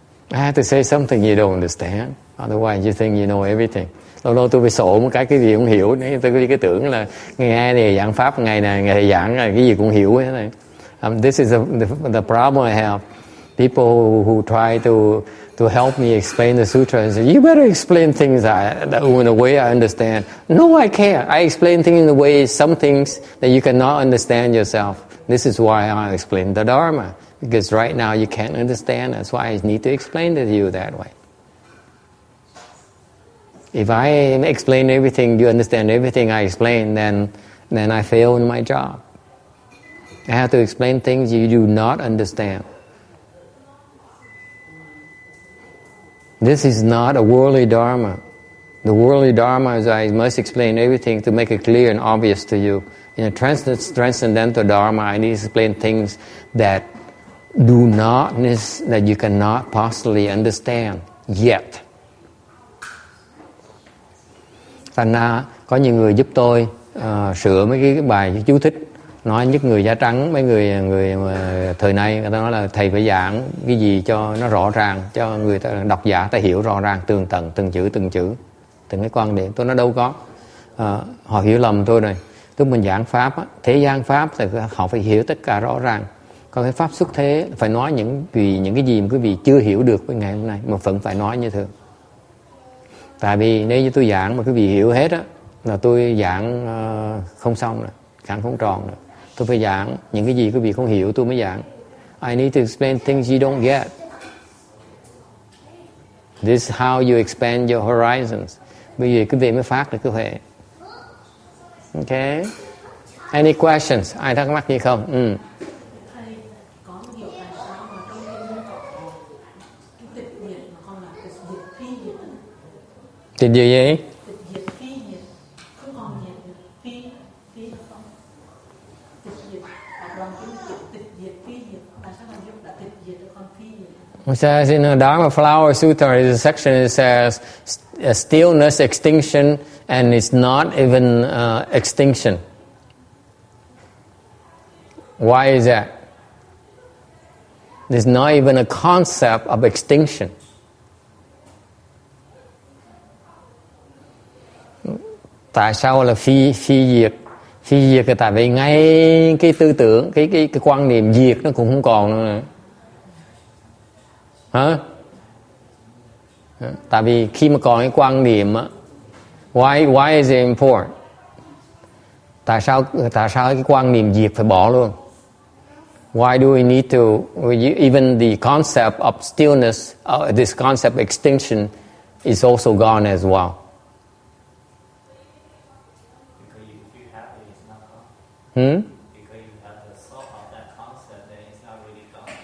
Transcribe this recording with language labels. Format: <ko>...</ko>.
<en>I have to say something you don't understand, otherwise you think you know everything.</en> <vi>Lâu tôi phải sổ một cái gì cũng hiểu, tôi cái tưởng là nghe này giảng pháp ngày này ngày giảng là cái gì cũng hiểu thế này.</vi> <en>This is the problem I have. People who try to help me explain the sutra and say, you better explain things in a way I understand. No, I can't. I explain things in a way, some things that you cannot understand yourself. This is why I explain the Dharma. Because right now you can't understand. That's why I need to explain to you that way. If I explain everything, you understand everything I explain, then I fail in my job. I have to explain things you do not understand. This is not a worldly dharma. The worldly dharma is I must explain everything to make it clear and obvious to you. In a transcendental dharma, I need to explain things that that you cannot possibly understand yet.</en> <vi>Thành ra có nhiều người giúp tôi sửa mấy cái bài chú thích, nói nhất người da trắng, mấy người mà thời nay người ta nói là thầy phải giảng cái gì cho nó rõ ràng, cho người ta độc giả ta hiểu rõ ràng tường tận từng chữ, từng cái quan điểm. Tôi nói đâu có, họ hiểu lầm tôi rồi. Lúc mình giảng pháp á, thế gian pháp thì họ phải hiểu tất cả rõ ràng. Còn cái pháp xuất thế phải nói những cái gì mà quý vị chưa hiểu được với ngày hôm nay mà vẫn phải nói như thường. Tại vì nếu như tôi giảng mà quý vị hiểu hết á là tôi giảng không xong rồi, giảng không tròn rồi. Tôi phải giảng những cái gì quý vị không hiểu tôi mới giảng.</vi> <en>I need to explain things you don't get. This is how you expand your horizons.</en> <vi>Bây giờ quý vị mới phát được cơ hội.</vi> <en>Okay. Any questions?</en> <vi>Ai thắc mắc gì không? Thầy có một điều tại sao mà trong kinh Địa Tạng có cái tịch diệt mà không là tịch diệt phi diệt? Tịch diệt gì? Tịch diệt phi diệt, không còn diệt được phi là không. Tịch diệt, đọc lòng kinh tịch diệt phi diệt, tại sao mà đã tịch diệt được còn phi diệt?</vi> <en>It says in the Dharma Flower Sutra, there's a section that says stillness, extinction, and it's not even extinction. Why is that? There's not even a concept of extinction.</en> <vi>Tại sao là phi diệt? Phi diệt là tại vì ngay cái tư tưởng, cái quan niệm diệt nó cũng không còn nữa. Hả? Tại vì khi mà còn cái quan niệm á,</vi> <en>why is it important?</en> <vi>Tại sao cái quan niệm diệt phải bỏ luôn?</vi> <en>Why do we need to, even the concept of stillness, this concept of extinction is also gone as well. Because if you have it, it's not gone. Hmm? Because you have the soul of that concept, then it's not really gone.</en>